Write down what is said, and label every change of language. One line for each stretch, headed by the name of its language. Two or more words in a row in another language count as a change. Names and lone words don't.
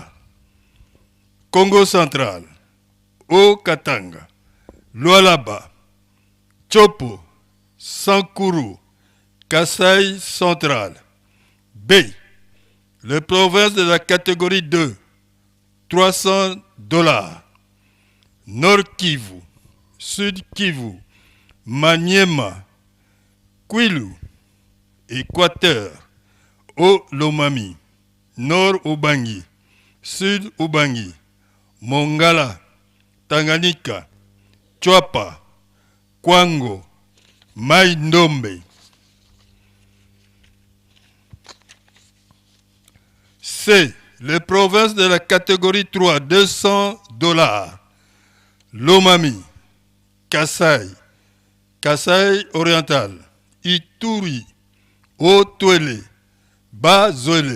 French: Congo central, Haut-Katanga, Lualaba, Chopo, Sankuru, Kasaï central. B. Les provinces de la catégorie 2, $300. Nord Kivu, Sud Kivu, Maniema, Kwilu, Équateur, Haut-Lomami, Nord Ubangi, Sud Ubangi, Mongala, Tanganyika, Chwapa, Kwango, Mai-Ndombe. C. Les provinces de la catégorie 3, $200. Lomami, Kasaï, Kasaï oriental, Ituri, Haut-Touélé, Bas-Zouélé.